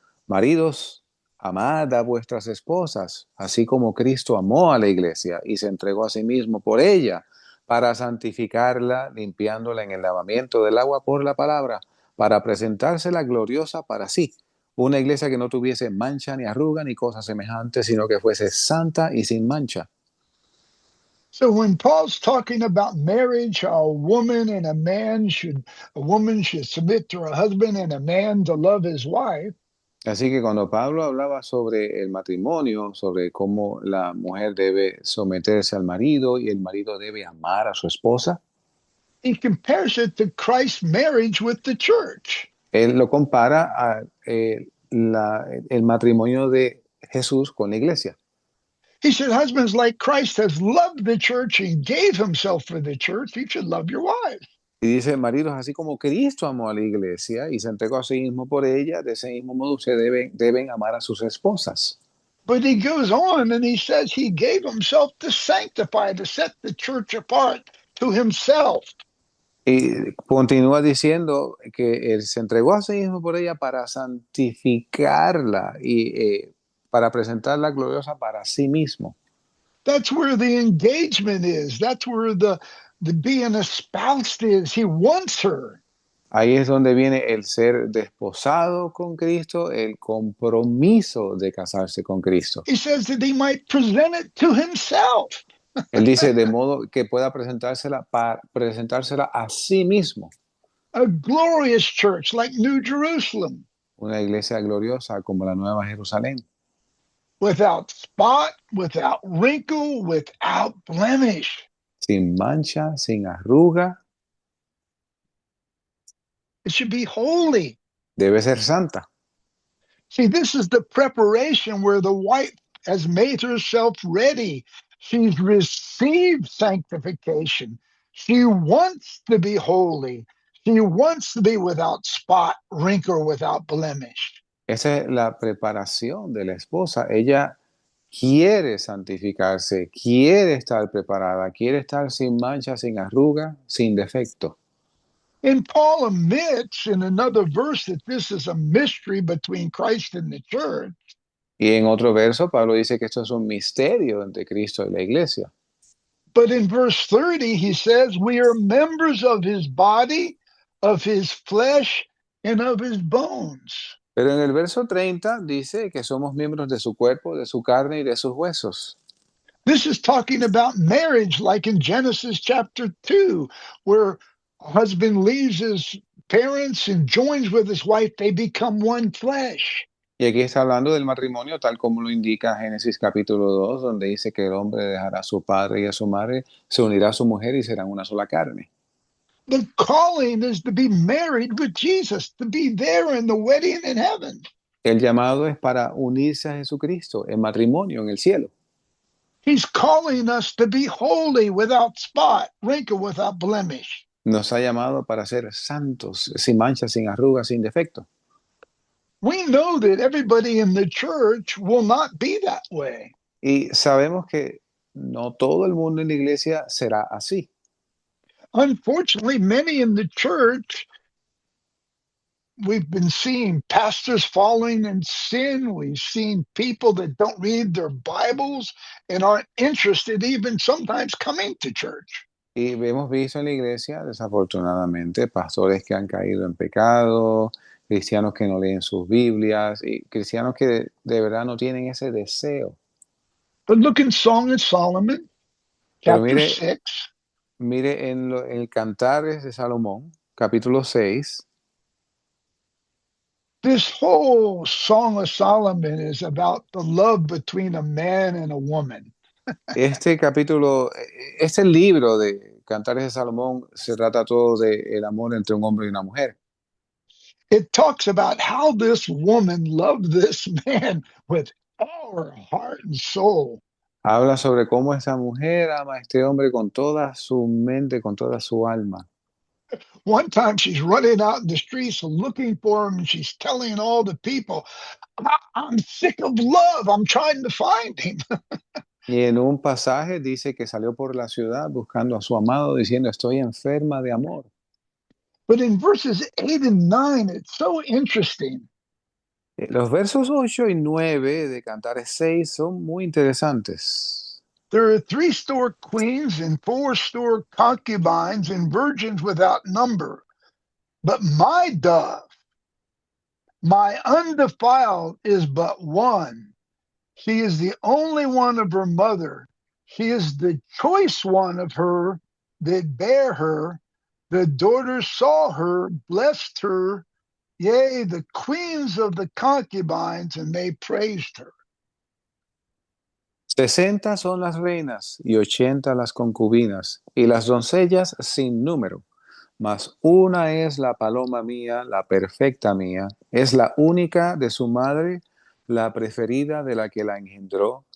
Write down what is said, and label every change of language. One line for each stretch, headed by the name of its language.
Spanish: Maridos, amad a vuestras esposas, así como Cristo amó a la iglesia y se entregó a sí mismo por ella, para santificarla, limpiándola en el lavamiento del agua por la palabra, para presentársela gloriosa para sí, una iglesia que no tuviese mancha ni arruga ni cosa semejante, sino que fuese santa y sin mancha.
English: So when Paul's talking about marriage, how a woman should submit to her husband and a man to love his wife,
Spanish: Así que cuando Pablo hablaba sobre el matrimonio, sobre cómo la mujer debe someterse al marido y el marido debe amar a su esposa,
English: he compares it to Christ's marriage with the church.
Spanish: él lo compara a el matrimonio de Jesús con la iglesia.
English: He said, husbands, like Christ has loved the church and gave himself for the church, you should love your wife.
Spanish: Y dice, maridos, así como Cristo amó a la iglesia y se entregó a sí mismo por ella, de ese mismo modo ustedes deben amar a sus esposas.
English: But he goes on and he says he gave himself to sanctify, to set the church apart to himself.
Spanish: Y continúa diciendo que él se entregó a sí mismo por ella para santificarla y para presentarla gloriosa para sí mismo.
English: That's where the engagement is. That's where the being espoused is. He wants her.
Spanish: Ahí es donde viene el ser desposado con Cristo, el compromiso de casarse con Cristo.
English: He says that he might present it to himself.
Spanish: Él dice de modo que pueda presentársela a sí mismo.
English: A glorious church like New Jerusalem,
Spanish: Una iglesia gloriosa como la Nueva Jerusalén,
English: without spot, without wrinkle, without blemish.
Spanish: sin mancha, sin arruga,
English: It should be holy.
Spanish: debe ser santa.
English: See, this is the preparation where the wife has made herself ready. She's received sanctification. She wants to be holy. She wants to be without spot, wrinkle, without blemish.
Spanish: Esa es la preparación de la esposa. Ella quiere santificarse, quiere estar preparada, quiere estar sin mancha, sin arruga, sin defecto.
English: And Paul admits in another verse that this is a mystery between Christ and the church.
Spanish: Y en otro verso, Pablo dice que esto es un misterio entre Cristo y la iglesia.
English: But in verse 30, he says, we are members of his body, of his flesh, and of his bones.
Spanish: Pero en el verso 30 dice que somos miembros de su cuerpo, de su carne y de sus huesos.
English: This is talking about marriage, like in Genesis chapter 2, where a husband leaves his parents and joins with his wife, they become one flesh.
Spanish: Y aquí está hablando del matrimonio, tal como lo indica Génesis capítulo 2, donde dice que el hombre dejará a su padre y a su madre, se unirá a su mujer y serán una sola carne.
English: The calling is to be married with Jesus, to be there in the wedding in heaven.
Spanish: El llamado es para unirse a Jesucristo en matrimonio en el cielo.
English: He's calling us to be holy, without spot, wrinkle, without blemish.
Spanish: Nos ha llamado para ser santos, sin mancha, sin arrugas, sin defecto.
English: We know that everybody in the church will not be that way. Y sabemos que no todo el mundo en la iglesia será así. Unfortunately, many in the church, we've been seeing pastors falling in sin. We've seen people that don't read their Bibles and aren't interested even sometimes coming to church.
Spanish: Y hemos visto en la iglesia, desafortunadamente, pastores que han caído en pecado, cristianos que no leen sus Biblias y cristianos que de verdad no tienen ese deseo.
English: But look in Song of Solomon,
Spanish: Pero
English: chapter 6.
Spanish: mire en el Cantares de Salomón, capítulo 6.
English: This whole Song of Solomon is about the love between a man and a woman.
Spanish: Este capítulo, este libro de Cantares de Salomón se trata todo del amor entre un hombre y una mujer.
English: It talks about how this woman loved this man with all her heart and soul.
Spanish: Habla sobre cómo esa mujer ama a este hombre con toda su mente, con toda su alma.
English: One time she's running out in the streets looking for him, and she's telling all the people, I'm sick of love. I'm trying to find him.
Spanish: Y en un pasaje dice que salió por la ciudad buscando a su amado, diciendo, estoy enferma de amor.
English: But in verses 8 and 9, it's so interesting.
Spanish: Los versos 8 y 9 de Cantares 6 son muy interesantes.
English: There are 3 store queens and 4 store concubines and virgins without number. But my dove, my undefiled, is but one. She is the only one of her mother. She is the choice one of her that bare her. The daughters saw her, blessed her, yea, the queens of the concubines, and they praised her.
Spanish: 60 son las reinas y 80 las concubinas, y las doncellas sin número. Mas una es la paloma mía, la perfecta mía, es la única de su madre, la preferida de la que la engendró.